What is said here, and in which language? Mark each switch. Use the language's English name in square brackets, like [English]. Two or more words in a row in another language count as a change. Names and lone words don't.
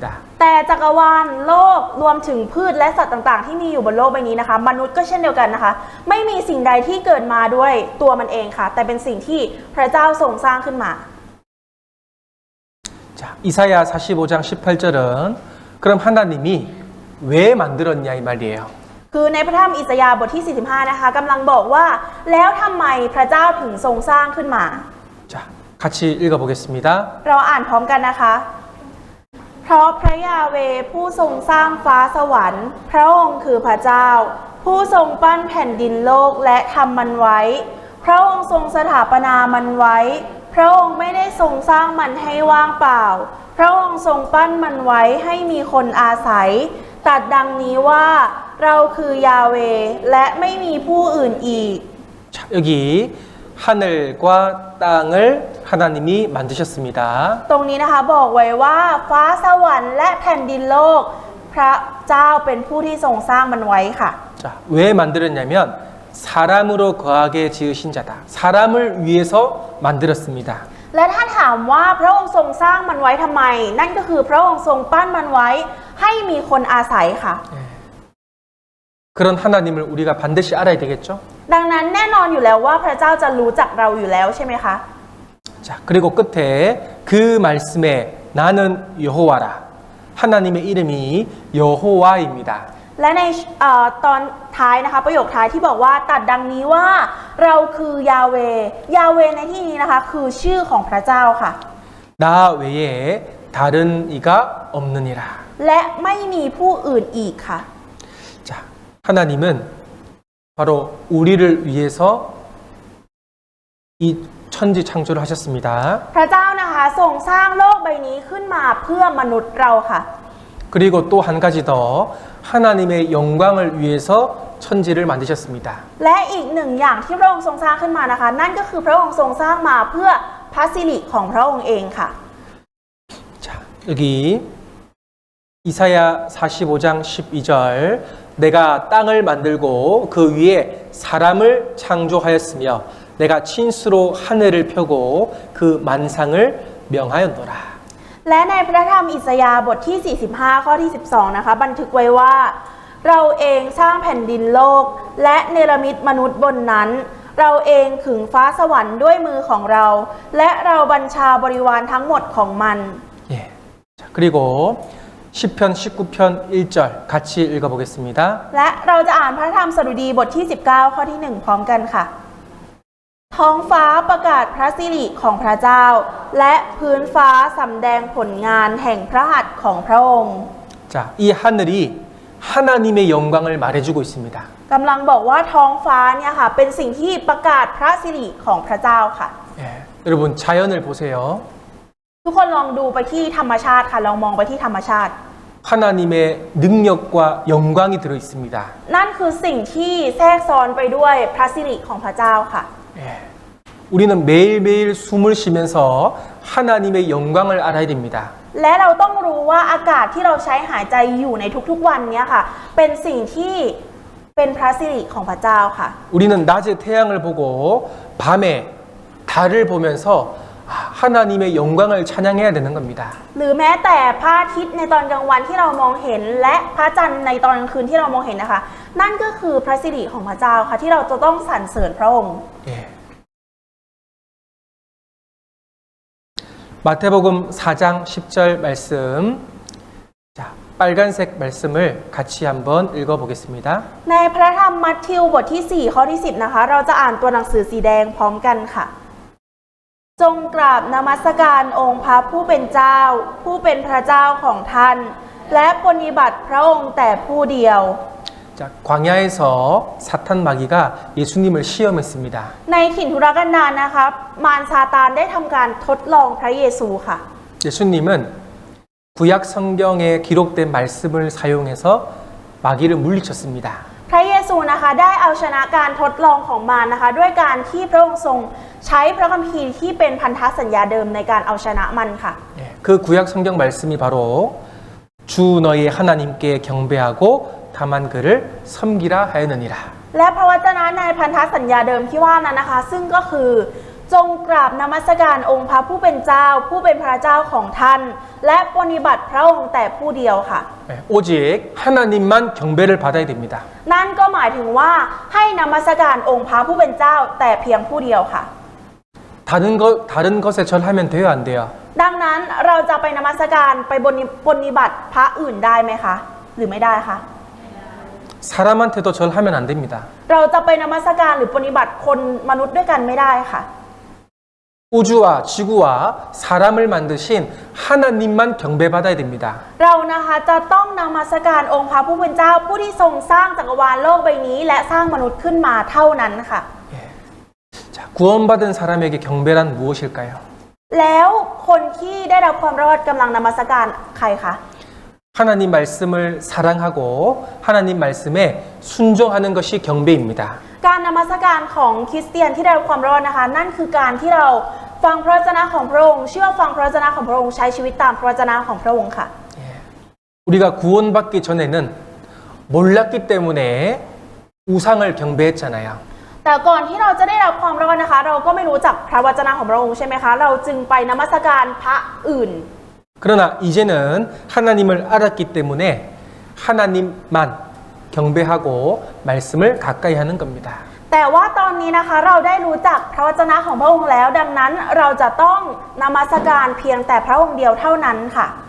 [Thai] แต่จักรวาลโลกรวมถึงพืชและสัตว์ต่างๆที่มีอยู่บนโลกใบนี้นะคะมนุษย์ก็เช่นเดียวกันนะคะไม่มีสิ่งใดที่เกิดมาด้วยตัวมันเองค่ะแต่เป็นสิ่งที่พระเจ้าทรงสร้างขึ้นมา [Korean] 자, 이사야 45장 18절은 그럼 하나님이 왜 만들었냐 이 말이에요. [Thai] คือในพระธรรมอิสยาห์บทที่45นะคะกำลังบอกว่าแล้วทำไมพระเจ้าถึงทรงสร้างขึ้นมา [Korean] 자, 같이 읽어보겠습니다. [Thai] เราอ่านพร้อมกันนะคะเพราะพระยาเวห์ผู้ทรงสร้างฟ้าสวรรค์พระองค์คือพระเจ้าผู้ทรงปั้นแผ่นดินโลกและทำมันไว้พระองค์ทรงสถาปนามันไว้พระองค์ไม่ได้ทรงสร้างมันให้ว่างเปล่าพระองค์ทรงปั้นมันไว้ให้มีคนอาศัยตรัสดังนี้ว่าเราคือยาเวห์และไม่มีผู้อื่นอีก [Korean] 자, 여기 하늘과 땅을 하나님이 만드셨습니다. [Thai] ตรงนี้นะคะบอกไว้ว่าฟ้าสวรรค์และแผ่นดินโลกพระเจ้าเป็นผู้ที่ทรงสร้างมันไว้ค่ะ [Korean] 자, 왜 만들었냐면 사람으로 거하게 지으신 자다. 사람을 위해서 만들었습니다. [Thai] และถ้าถามว่าพระองค์ทรงสร้างมันไว้ทำไม นั่นก็คือพระองค์ทรงปั้นมันไว้ให้มีคนอาศัยค่ะ [Korean] 그런 하나님을 우리가 반드시 알아야 되겠죠? [Thai] ดังนั้นแน่นอนอยู่แล้วว่าพระเจ้าจะรู้จักเราอยู่แล้วใช่ไหมคะ [Korean] 자, 그리고 끝에 그 말씀에 나는 여호와라. 하나님의 이름이 여호와입니다. [Thai] และในตอนท้ายนะคะประโยคท้ายที่บอกว่าตรัสดังนี้ว่าเราคือยาเวห์ยาเวห์ในที่นี้นะคะคือชื่อของพระเจ้าค่ะ [Korean] 나 외에 다른 이가 없느니라. [Thai] และไม่มีผู้อื่นอีกค่ะ [Korean] 자, 하나님은 바로 우리를 위해서 이 천지 창조를 하셨습니다. [Thai] พระเจ้านะคะทรงสร้างโลกใบนี้ขึ้นมาเพื่อมนุษย์เราค่ะ [Korean] 그리고 또 한 가지 더 하나님의 영광을 위해서 천지를 만드셨습니다. [Thai] และอีกหนึ่งอย่างที่พระองค์ทรงสร้างขึ้นมานะคะ นั่นก็คือพระองค์ทรงสร้างมาเพื่อพระสิริของพระองค์เองค่ะ [Korean] 자, 여기 이사야 45장 12절 내가 땅을 만들고 그 위에 사람을 창조하였으며 내가 친수로 하늘을 펴고 그 만상을 명하였노라. [Thai] และในพระธรรมอิสยาห์บทที่ 45 ข้อที่ 12 นะคะบันทึกไว้ว่าเราเองสร้างแผ่นดินโลกและเนรมิตมนุษย์บนนั้นเราเองขึงฟ้าสวรรค์ด้วยมือของเราและเราบัญชาบริวารทั้งหมดของมัน [Korean] 예. 자, 그리고 시편 19편 1절 같이 읽어보겠습니다. [Thai] และเราจะอ่านพระธรรมสดุดีบทที่ 19 ข้อที่ 1 พร้อมกันค่ะ ท้องฟ้าประกาศพระสิริของพระเจ้า และพื้นฟ้าสำแดงผลงานแห่งพระหัตถ์ของพระองค์ [Korean] 자, 이 하늘이 하나님의 영광을 말해주고 있습니다. [Thai] กำลังบอกว่าท้องฟ้าเนี่ยค่ะเป็นสิ่งที่ประกาศพระสิริของพระเจ้าค่ะ [Korean] 예, 여러분 자연을 보세요. [Thai] ทุกคนลองดูไปที่ธรรมชาติค่ะลองมองไปที่ธรรมชาติ [Korean] 하나님의 능력과 영광이 들어 있습니다. [Thai] นั่นคือสิ่งที่แทรกซ้อนไปด้วยพระสิริของพระเจ้าค่ะ [Korean] 예, 우리는 매일매일 숨을 쉬면서 하나님의 영광을 알아야 됩니다. [Thai] และเราต้องรู้ว่าอากาศที่เราใช้หายใจอยู่ในทุกๆวันเนี้ยค่ะเป็นสิ่งที่เป็นพระสิริของพระเจ้าค่ะ [Korean] 우리는 낮에 태양을 보고 밤에 달을 보면서 하나님의 영광을 찬양해야 되는 겁니다. [Thai] หรือแม้แต่พระอาทิตย์ในตอนกลางวันที่เรามองเห็นและพระจันทร์ในตอนกลางคืนที่เรามองเห็นนะคะนั่นก็คือพระสิริของพระเจ้าค่ะที่เราจะต้องสรรเสริญพระองค์ [Korean] 예. 마태복음 4장 10절 말씀. 자, 빨간색 말씀을 같이 한번 읽어보겠습니다. [Thai] ในพระธรรมมัทธิวบทที่ 4 ข้อที่ 10 นะคะเราจะอ่านตัวหนังสือสีแดงพร้อมกันค่ะ จงกราบนมัสการองค์พระผู้เป็นเจ้าผู้เป็นพระเจ้าของท่านและปฏิบัติพระองค์แต่ผู้เดียว [Korean] 자, 광야에서 사탄 마귀가 예수님을 시험했습니다. [Thai] ในถิ่นทุรกันดารนะคะมารซาตานได้ทำการทดลองพระเยซูค่ะ [Korean] 예수님은 구약 성경에 기록된 말씀을 사용해서 마귀를 물리쳤습니다. [Thai] พระเยซูนะคะได้เอาชนะการทดลองของมารนะคะด้วยการที่พระองค์ทรงใช้พระคัมภีร์ที่เป็นพันธสัญญาเดิมในการเอาชนะมันค่ะ [Korean] 예, 그 구약 성경 말씀이 바로 주 너희 하나님께 경배하고 다만 그를 섬기라 하였느니라. [Thai] และพระวจนะในพันธสัญญาเดิมที่ว่านั้นนะคะซึ่งก็คือจงกราบนมัสการองค์พระผู้เป็นเจ้าผู้เป็นพระเจ้าของท่านและปฏิบัติพระองค์แต่ผู้เดียวค่ะ [Korean] 예, 오직 하나님만 경배를 받아야 됩니다. [Thai] นั่นก็หมายถึงว่าให้นมัสการองค์พระผู้เป็นเจ้าแต่เพียงผู้เดียวค่ะ [Korean] 다른 것에 절하면 돼요, 안 돼요? [Thai] ดังนั้นเราจะไปนมัสการไปปฏิบัติพระอื่นได้ไหมคะหรือไม่ได้คะ [Korean] 사람한테도 절하면 안 됩니다. [Thai] เราจะไปนมัสการหรือปฏิบัติคนมนุษย์ด้วยกันไม่ได้ค่ะ [Korean] 우주와 지구와 사람을 만드신 하나님만 경배받아야 됩니다. [Thai] เรานะคะจะต้องนมัสการองค์พระผู้เป็นเจ้าผู้ที่ทรงสร้างจักรวาลโลกใบนี้และสร้างมนุษย์ขึ้นมาเท่านั้นค่ะ [Korean] 자, 구원받은 사람에게 경배란 무엇일까요? [Thai] แล้วคนที่ได้รับความรอดกำลังนมัสการใครคะ [Korean] 하나님 말씀을 사랑하고 하나님 말씀에 순종하는 것이 경배입니다. [Thai] การนมัสการของคริสเตียนที่ได้รับความรอดนะคะนั่นคือการที่เราฟังพระวจนะของพระองค์เชื่อฟังพระวจนะของพระองค์ใช้ชีวิตตามพระวจนะของพระองค์ค่ะ [Korean] 우리가 구원받기 전에는 몰랐기 때문에 우상을 경배했잖아요. [Thai] แต่ก่อนที่เราจะได้รับความรอดนะคะเราก็ไม่รู้จักพระวจนะของพระองค์ใช่ไหมคะเราจึงไปนมัสการพระอื่น [Korean] 그러나 이제는 하나님을 알았기 때문에 하나님만 경배하고 말씀을 가까이 하는 겁니다. [Thai] แต่ว่าตอนนี้นะคะเราได้รู้จักพระวจนะของพระองค์แล้วดังนั้นเราจะต้องนมัสการเพียงแต่พระองค์เดียวเท่านั้นค่ะ